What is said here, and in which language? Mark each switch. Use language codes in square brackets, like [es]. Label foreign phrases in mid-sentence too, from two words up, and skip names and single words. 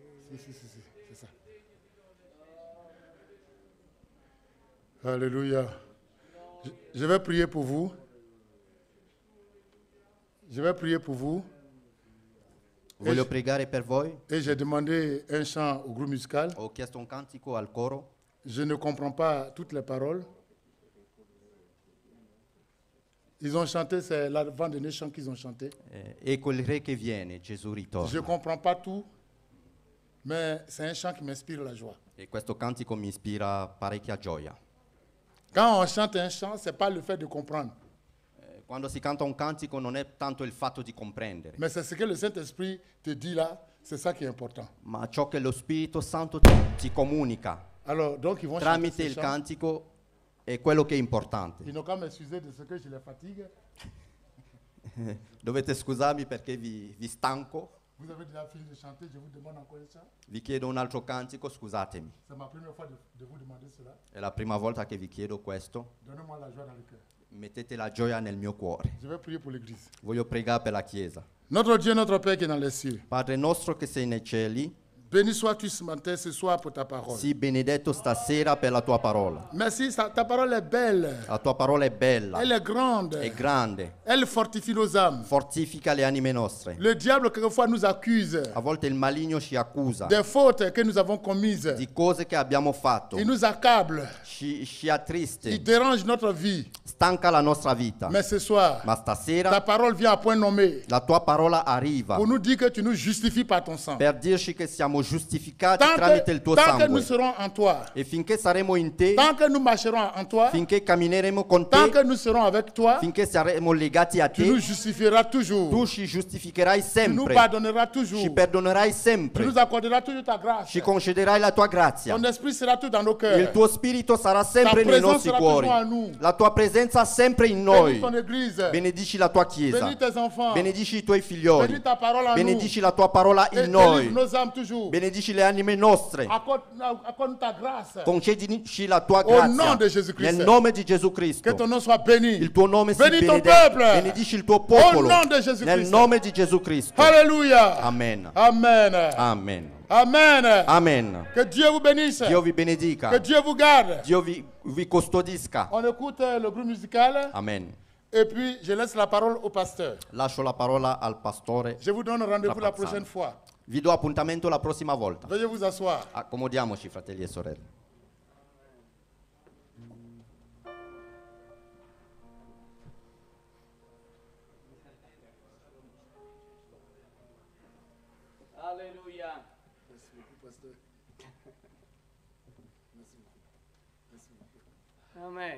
[fr] Si, c'est ça. Alléluia. Je vais prier pour vous. Je vais prier pour vous. [it] Voglio pregare per voi. [fr] Et j'ai demandé un chant au groupe musical. [it] Ho chiesto un cantico al coro. [fr] Je ne comprends pas toutes les paroles. Ils ont chanté, c'est l'avant-dernier chant qu'ils ont chanté. [it] Ecco il re che viene, Gesù ritorna. [fr] Je ne comprends pas tout, mais c'est un chant qui m'inspire la joie. [it] E questo cantico mi ispira parecchia gioia. [fr] Quand on chante un chant, ce n'est pas le fait de comprendre, [it] Quando si canta un cantico non è tanto il fatto di comprendere, [fr] mais c'est ce que le Saint-Esprit te dit là, c'est ça qui est important. [it] ma ciò che lo Spirito Santo ti comunica [fr] Alors, donc ils vont chanter [it] tramite [fr] ce [it] il [fr] chant. [it] cantico è quello che è importante. [fr] Ils n'ont qu'à m'excuser de ce que je les fatigue. [it] Dovete scusarmi perché vi stanco, [fr] Vous avez déjà fini de chanter, je vous demande encore un chant. [it] vi chiedo un altro cantico, scusatemi. [fr] C'est ma première fois de vous demander cela. [it] È la prima volta che vi chiedo questo. [fr] Donnez-moi la joie dans le cœur. [it] Mettete la gioia nel mio cuore. [fr] Je vais prier pour l'Église. [it] Voglio pregare per la Chiesa. [fr] Notre Dieu, notre Père qui est dans les cieux, [it] Padre nostro che sei nei cieli, [fr] béni sois-tu ce matin, ce soir pour ta parole. [it] sii benedetto stasera per la tua parola. [fr] Merci, ta parole est belle, [it] La tua parola è bella, [fr] elle est grande, [it] è grande, [fr] elle fortifie nos âmes. [it] fortifica le anime nostre. [fr] Le diable, quelquefois, nous accuse [it] A volte il maligno ci accusa [fr] des fautes que nous avons commises. [it] di cose che abbiamo fatto, [fr] Il nous accable, [it] ci [fr] il attriste, dérange notre vie. [it] stanca la nostra vita. [fr] Mais ce soir, [it] Ma [fr] ta [it] stasera [fr] parole vient à point nommé [it] la tua parola arriva [fr] pour nous dire que tu nous justifies par ton sang. [it] per dirci che siamo giustificati tramite il tuo [fr] Tant que nous [it] sangue. [fr] serons en toi, [it] E finché saremo in te, [fr] tant que nous marcherons en toi, [it] finché cammineremo con [fr] tant que [it] te, [fr] nous serons avec toi, [it] finché saremo legati a [fr] tu nous [it] te, [fr] justifieras toujours. [it] tu ci giustificherai [fr] Tu nous [it] sempre, [fr] pardonneras [it] ci [fr] toujours. [it] perdonerai [fr] Tu [it] sempre, [fr] nous accorderas toujours ta grâce. [it] ci concederai la tua grazia. [fr] Ton esprit sera tout dans nos [it] Il [fr] cœurs. [it] tuo spirito sarà sempre [fr] Ta [it] nei presenza nostri sarà cuori. [fr] toujours en nous. [it] La tua presenza sempre in [fr] Bénis [it] noi. [fr] ton église. [it] Benedici la tua chiesa. [fr] Bénis tes enfants. [it] Benedici i tuoi figlioli. [fr] Bénis ta parole en [it] Benedici la tua parola [fr] nous. Et [it] in [fr] délivre [it] noi. [fr] nos âmes toujours. [it] Benedici le anime nostre. [fr] Accorde ta grâce. [it] Concedici la tua [fr] Au nom [it] grazia. [fr] de Jésus-Christ. [it] Nel nome di Gesù [fr] Que [it] Cristo. [fr] ton nom soit béni. [it] Il tuo nome sia [fr] Bénis ton [it] benedetto. [fr] peuple. [it] Benedici il tuo popolo. [fr] Au nom de Jésus-Christ. [it] Nel nome di Gesù Cristo. [fr] Alléluia. Amen. Amen. Amen. Amen. Amen. Que Dieu vous bénisse. [it] Dio vi benedica. [fr] Que Dieu vous garde. [it] Dio vi custodisca. [fr] On écoute le groupe musical Amen. et puis je laisse la parole au pasteur. [it] Lascio la parola al pastore. [fr] Je vous donne rendez-vous la [it] Trapazzano. [fr] prochaine fois. [it] Vi do appuntamento la prossima volta. [fr] Veuillez vous asseoir. [it] Accomodiamoci, fratelli e sorelle. Alleluia. Amen.